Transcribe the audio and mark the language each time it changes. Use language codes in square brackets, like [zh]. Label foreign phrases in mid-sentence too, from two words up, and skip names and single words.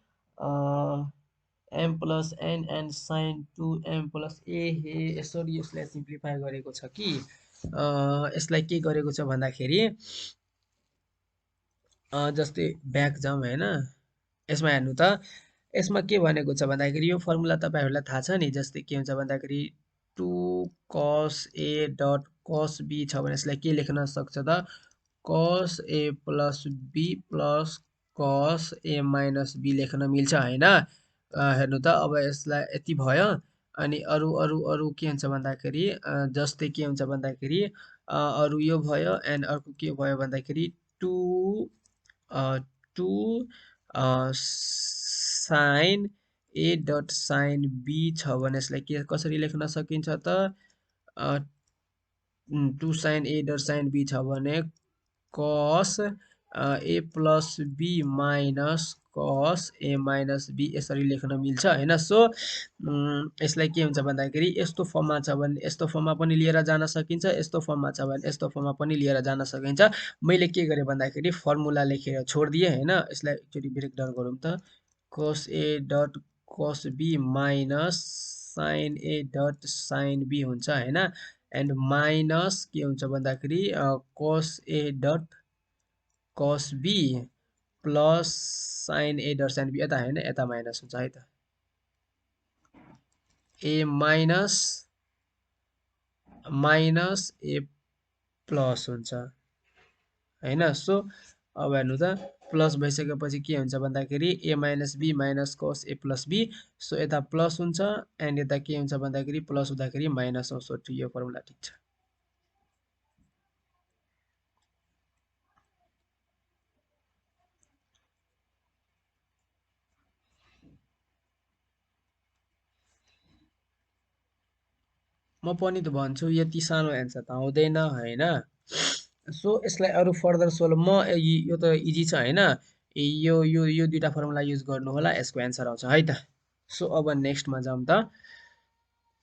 [en] m plus n and sin 2m plus a [ne] हे यसरी यसलाई सिम्प्लिफाई गरेको छ कि यसलाई के गरेको छ भन्दाखेरि जस्तै ब्याक जाउँ हैन यसमा हेर्नु त यसमा के भनेको छ भन्दाखेरि यो फर्मुला तपाईहरुलाई थाहा छ नि जस्तै के हुन्छ भन्दाखेरि [en] 2 cos a dot cos b [ne] छ भने यसलाई के लेख्न सक्छ त [en] cos a plus b plus cos a minus b [ne] लेख्न मिल्छ हैन हेर्नु त अब यसलाई यति भयो अनि अरु के हुन्छ भन्दाखेरि जस्तै के हुन्छ भन्दाखेरि अरु यो भयो एन्ड अर्को के भयो भन्दाखेरि 2 [en] sin a dot sin b [ne] छ भने यसलाई के कसरी लेख्न सकिन्छ त [en] 2 sin a dot sin b [ne] छ भने [en] cos a plus b minus cos a minus b [ne] यसरी लेख्न मिल्छ हैन सो यसलाई के हुन्छ भन्दाखेरि यस्तो फर्ममा छ भने यस्तो फर्ममा पनि लिएर जान सकिन्छ यस्तो फर्ममा छ भने यस्तो फर्ममा पनि लिएर जान सकिन्छ मैले के गरे भन्दाखेरि फर्मुला लेखेर छोड्दिए हैन यसलाई एकचोटी [en] break down [ne] गरौँ त [en] cos a dot cos b minus sin a dot sin b [ne] हुन्छ हैन [en] and minus [ne] के हुन्छ भन्दाखेरि [en] cos a dot cos b plus sin a dot sin b [ne] यता हैन यता माइनस हुन्छ है त [en] a minus a plus [ne] हुन्छ हैन सो अब हेर्नु त प्लस भइसकेपछि के हुन्छ भन्दाखेरि [en] a minus b minus cos a plus b [ne] सो यता प्लस हुन्छ एन्ड यता के हुन्छ भन्दाखेरि प्लस हुँदाखेरि माइनस आउँछ सो यो फर्मुला ठीक छ म पनि त भन्छु यति सानो एन्सर त आउँदैन हैन सो यसलाई अरु [en] further solve [ne] म यो त इजी छ हैन यो दुईटा फर्मुला युज गर्नु होला यसको एन्सर आउँछ है त सो अब नेक्स्टमा जाउँ त